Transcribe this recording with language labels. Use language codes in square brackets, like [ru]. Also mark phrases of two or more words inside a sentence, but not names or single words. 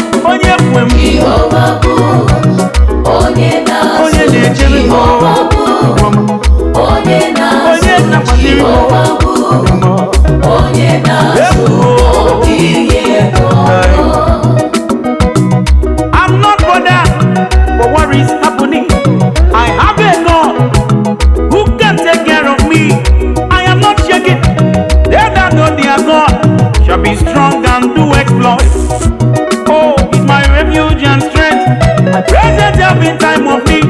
[ig] Onye kwe m. Jehova bụ onye na-azụ. Onye na-echebe m. Jehova bụ onye na-azụ. Onye na-akwasịrị m. Jehova bụ onye na-azụ. Ewo. Ọ dịghị ego. [en] I'm not bothered for what is happening. I have a God who can take care of me. I am not shaking. They that know their God shall be strong and do exploits. Oh, he's my refuge and strength. My present help in time of need.